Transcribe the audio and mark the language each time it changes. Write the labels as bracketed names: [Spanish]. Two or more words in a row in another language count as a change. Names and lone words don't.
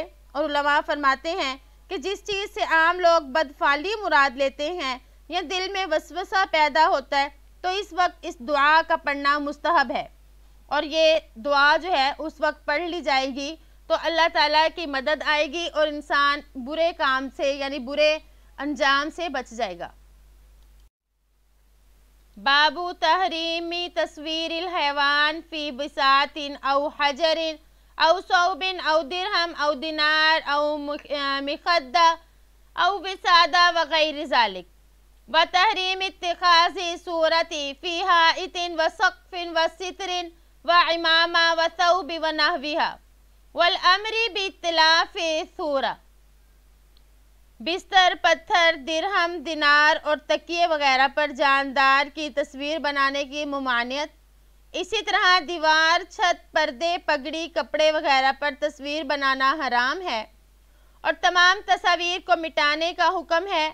[Urdu] اور علماء فرماتے ہیں کہ جس چیز سے عام لوگ بدفعلی مراد لیتے ہیں یا دل میں وسوسہ پیدا ہوتا ہے تو اس وقت اس دعا کا پڑھنا مستحب ہے، اور یہ دعا جو ہے اس وقت پڑھ لی جائے گی تو اللہ تعالیٰ کی مدد آئے گی اور انسان برے کام سے یعنی برے انجام سے بچ جائے گا۔ [Arabic] باب تحریم تصویر الحیوان فی بساط او حجر او ثوب او درہم او دینار او مخدہ او وسادہ وغیر ذالک، و تحریم اتخاذ صورت فی حائط و سقف و ستر و عمامہ و ثوب و نحوہا، والامر باختلاف صورہ، [Urdu] بستر، پتھر، درہم، دینار اور تکیے وغیرہ پر جاندار کی تصویر بنانے کی ممانعت۔ اسی طرح دیوار، چھت، پردے، پگڑی، کپڑے وغیرہ پر تصویر بنانا حرام ہے، اور تمام تصاویر کو مٹانے کا حکم ہے۔